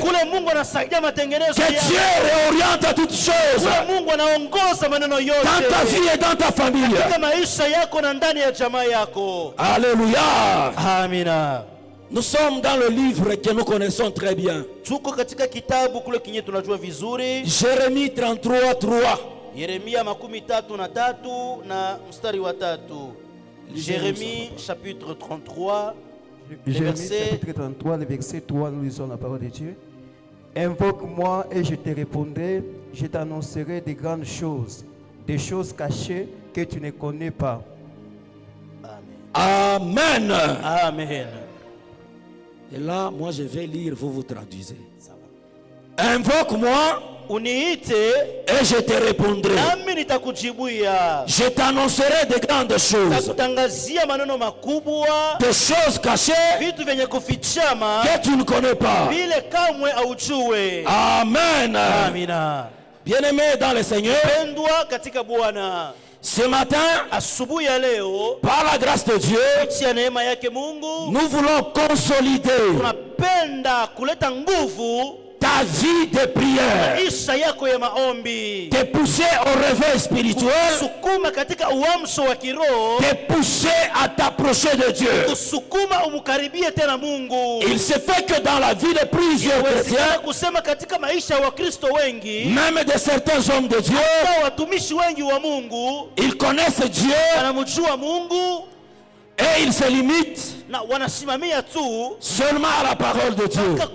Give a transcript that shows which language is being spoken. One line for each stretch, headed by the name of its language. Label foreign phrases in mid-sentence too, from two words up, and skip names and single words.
French: Que Dieu réoriente toutes choses dans ta vie et dans ta famille. Alléluia.
Swahili: Amina.
French: Nous sommes dans le livre que nous connaissons très bien. Jérémie 33:3.
Swahili: Yeremia 33 na mstari wa 3.
French: Jérémie chapitre 33. Jérémie chapitre 33, le verset 3, nous lisons la parole de Dieu. Invoque-moi et je te répondrai, je t'annoncerai des grandes choses, des choses cachées que tu ne connais pas. Amen. Amen. Et là, moi je vais lire, vous traduisez. Invoque-moi
Swahili: uniite
French: et je te répondrai.
Swahili: Nami nitakujibuia.
French: Je t'annoncerai de grandes choses.
Swahili: Nakutangazia maneno makubwa.
French: Des choses cachées.
Swahili: Vitu vyenye kufichama.
French: Que tu ne connais pas.
Swahili: Vile kamwe haujue.
French: Amen.
Swahili: Amina.
French: Bien-aimés dans le Seigneur.
Swahili: Pendwa katika Bwana.
French: Ce matin,
Swahili: asubuhi ya leo,
French: par la grâce de Dieu,
Swahili: kupitia neema yake Mungu,
French: nous voulons consolider.
Swahili: Tunapenda kuleta nguvu
French: ta vie de prière, te pousser au réveil spirituel, te pousser à t'approcher de Dieu. Il se fait que dans la vie de plusieurs chrétiens, même de certains hommes de Dieu, ils connaissent Dieu et ils se limitent seulement à la parole de Dieu.